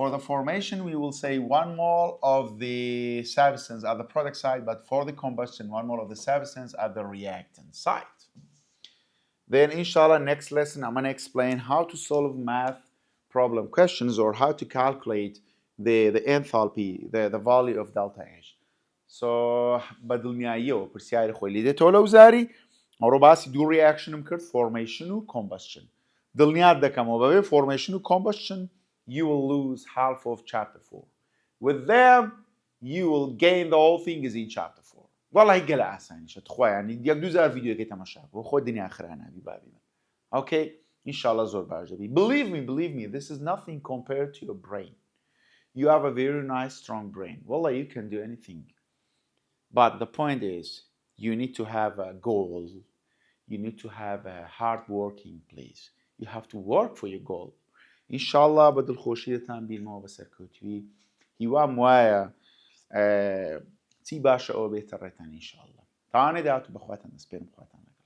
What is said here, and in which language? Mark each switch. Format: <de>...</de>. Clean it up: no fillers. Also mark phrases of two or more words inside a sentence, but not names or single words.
<en>For the formation, we will say 1 mole of the substance at the product side, but for the combustion, 1 mole of the substance at the reactant side. Then, inshallah, next lesson, I'm going to explain how to solve math problem questions or how to calculate the enthalpy, the value of delta H. So,</en> <ckb>بدلنیاییەوە پرسیاری خۆی لێ دێتەوە لەو زاری ئەوڕۆ باسی دوو ریاکشنم کرد formation و combustion. دڵنیات دەکەمەوە بەبێ</ckb> <en>formation و combustion you will lose half of chapter 4. With them you will gain the whole thing is in chapter 4.</en> <ckb>والله گەلە ئاسانیشە تخوا یعنی 1-2 ڤیدیۆکەی تەماشا بۆ خۆ دنیا خرانابی بابی من. Okay, inshallah زۆر باش دەبی.</ckb> <en>Believe me, this is nothing compared to your brain. You have a very nice, strong brain. Wallah, you can do anything. But the point is, you need to have a goal. you need to have a hard working place. You have to work for your goal.</en> <ckb>ئینشاءالله بە دڵخۆشیتان بیرمەوە بە سەرکەوتوی هیوام وایە چی باشە ئەوە بێتە ڕێتان ئینشاءالله تاوانێ داهاتوو بەخواتان دەسپێرم خواتان</ckb>